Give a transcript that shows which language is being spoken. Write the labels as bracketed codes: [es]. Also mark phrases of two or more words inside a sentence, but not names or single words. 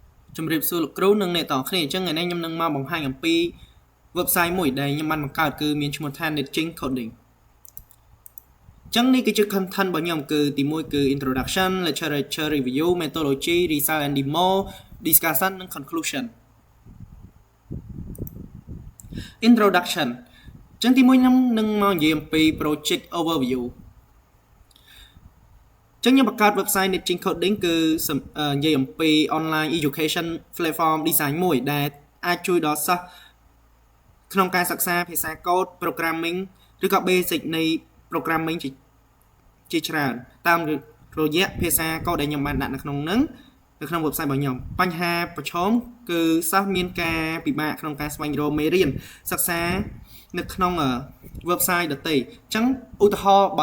[km] ជំរាបសួរលោកគ្រូនិងអ្នកទាំងអស់គ្នាអញ្ចឹងថ្ងៃនេះខ្ញុំនឹងមកបង្ហាញអំពី website មួយដែលខ្ញុំបានបង្កើតគឺមានឈ្មោះថា Netjing Coding អញ្ចឹងនេះគឺជា content របស់ខ្ញុំគឺទី1គឺ [en] introduction literature review methodology result and demo discussion [km] និង [en] conclusion introduction [km] អញ្ចឹងទី1ខ្ញុំនឹងមកនិយាយអំពី [en] project overview [km] អញ្ចឹងខ្ញុំបង្កើត website Netjing Coding គឺនិយាយអំពី [en] online education platform design [km] មួយដែលអាចជួយដល់សិស្សក្នុងការសិក្សាភាសាកូដ programming ឬក៏ basic នៃ programming ជាច្រើនតាមរយៈភាសាកូដដែលខ្ញុំបានដាក់នៅក្នុងហ្នឹង នៅក្នុង website របស់ខ្ញុំបញ្ហាប្រឈមគឺសិស្សមានការពិបាកក្នុងការស្វែងរកមេរៀនសិក្សានៅក្នុង website ដទៃអញ្ចឹងឧទាហរណ៍បើ